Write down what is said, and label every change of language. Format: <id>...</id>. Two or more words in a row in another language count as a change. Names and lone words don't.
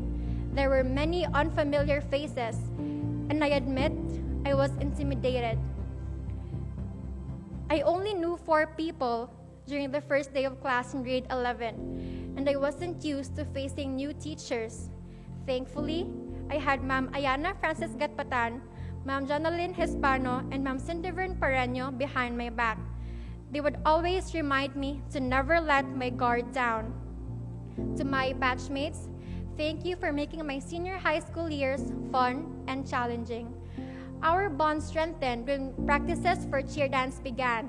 <en>There were many unfamiliar faces, and I admit I was intimidated. I only knew 4 people during the first day of class in grade 11, and I wasn't used to facing new teachers. Thankfully, I had Ma'am Ayana Francis Gatpatan, Ma'am Jonalyn Hispano, and Ma'am Cindervern Pareño behind my back. They would always remind me to never let my guard down. To my batchmates, thank you for making my senior high school years fun and challenging. Our bond strengthened when practices for cheer dance began.</en>